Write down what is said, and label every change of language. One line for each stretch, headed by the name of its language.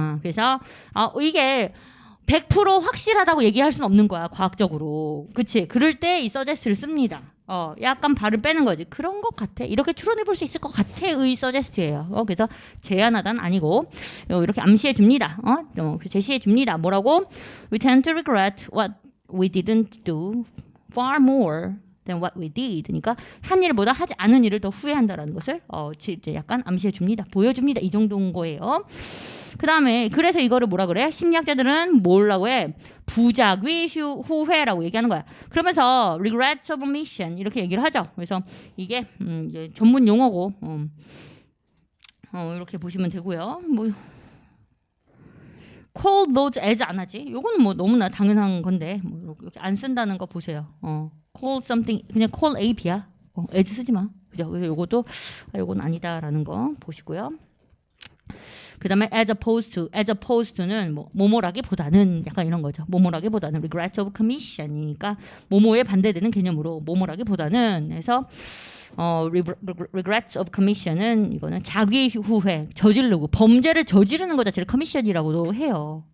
Korean: 그래서 이게 100% 확실하다고 얘기할 수는 없는 거야, 과학적으로. 그치? 그럴 때 이 suggest를 씁니다. 약간 발을 빼는 거지. 그런 것 같아. 이렇게 추론해 볼 수 있을 것 같아의 suggest예요. 그래서 제안하다는 아니고 이렇게 암시해 줍니다. 제시해 줍니다. 뭐라고?
English: We tend to regret what we didn't do far more than what we did.
Korean: 그러니까 한 일보다 하지 않은 일을 더 후회한다라는 것을 이제 약간 암시해 줍니다. 보여줍니다. 이 정도인 거예요. 그 다음에 그래서 이거를 뭐라 그래? 심리학자들은 뭐라고 해? 부작위 후회라고 얘기하는 거야. 그러면서
English: regret of omission
Korean: 이렇게 얘기를 하죠. 그래서 이게 이제 전문 용어고 이렇게 보시면 되고요.
English: call those as
Korean: 안 하지? 요거는 너무나 당연한 건데 이렇게 안 쓴다는 거 보세요.
English: call something
Korean: 그냥
English: call A, B야.
Korean: as 쓰지 마. 그죠? 그래서 요것도 요건 아니다라는 거 보시고요. 그 다음에
English: as opposed to
Korean: 는 뭐뭐라기보다는 약간 이런 거죠. 뭐뭐라기보다는
English: regret of commission
Korean: 이니까 뭐뭐에 반대되는 개념으로 뭐뭐라기보다는 해서 regret of commission은 이거는 자기 후회, 저지르고 범죄를 저지르는 것 자체를 commission이라고도 해요.